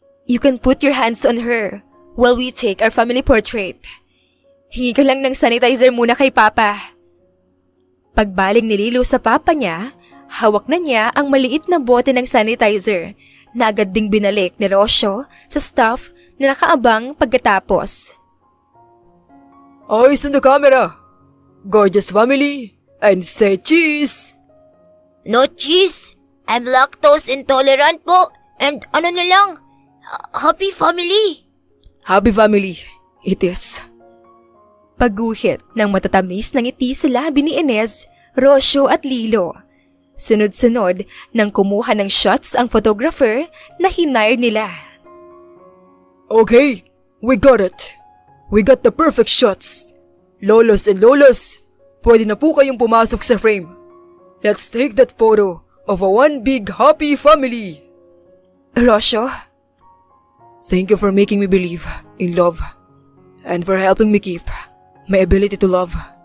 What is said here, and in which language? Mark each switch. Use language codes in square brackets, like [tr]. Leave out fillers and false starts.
[en] You can put your hands on her while we take our family portrait. [tl] Hingi ka lang ng sanitizer muna kay Papa. Pagbaling ni Lilo sa papa niya, hawak na niya ang maliit na bote ng sanitizer na agad ding binalik ni Rocio sa staff na nakaabang pagkatapos. [en] Eyes on the camera. Gorgeous family. And say cheese. No cheese. I'm lactose intolerant po. And [tl] ano na lang, [en] happy family. Happy family. It is. [tl] Pagguhit ng matatamis ng ngiti sa labi ni Inez, Rocio at Lilo. Sunod-sunod nang kumuha ng shots ang photographer na hinire nila. [en] Okay, we got it. We got the perfect shots. Lolos and lolos, [tl] pwede na po kayong pumasok sa frame. [en] Let's take that photo of a one big happy family. Rocio, Thank you for making me believe in love and for helping me keep my ability to love.